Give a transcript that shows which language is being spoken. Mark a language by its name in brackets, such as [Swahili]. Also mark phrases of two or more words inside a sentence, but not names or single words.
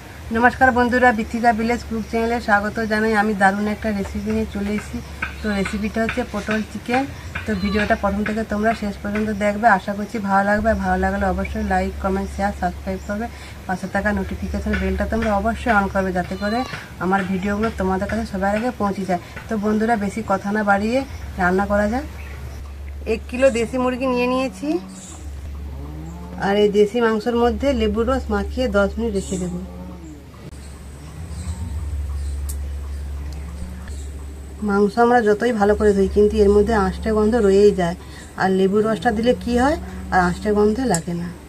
[Bangla] নমস্কার বন্ধুরা বিথিকা ভিলেজ কুক চ্যানেলে স্বাগত জানাই। আমি দারুণ এক রেসিপি নিয়ে চলে এসেছি। তো রেসিপিটা হচ্ছে পটল চিকেন। তো ভিডিওটা প্রথম থেকে তোমরা শেষ পর্যন্ত দেখবে, আশা করছি ভালো লাগবে। ভালো লাগলে অবশ্যই [English] like comment share subscribe [Bangla] করবে। পাশে থাকা [English] notification bellটা [Bangla] তোমরা অবশ্যই অন করবে যাতে করে আমার ভিডিওগুলো তোমাদের কাছে সবার আগে পৌঁছে যায়। তো বন্ধুরা বেশি কথা না বাড়িয়ে রান্না করা যাক। 1 কিলো দেশি মুরগি নিয়ে নিয়েছি আর এই দেশি মাংসের মধ্যে লেবুর রস মাখিয়ে 10 মিনিট রেখে দেব। মাংস আমরা যতই ভালো করে ধুই কিন্তু এর মধ্যে আঁশটা গন্ধ রয়েই যায়, আর লেবুর রসটা দিলে কি হয় আর আঁশটা গন্ধ লাগে না।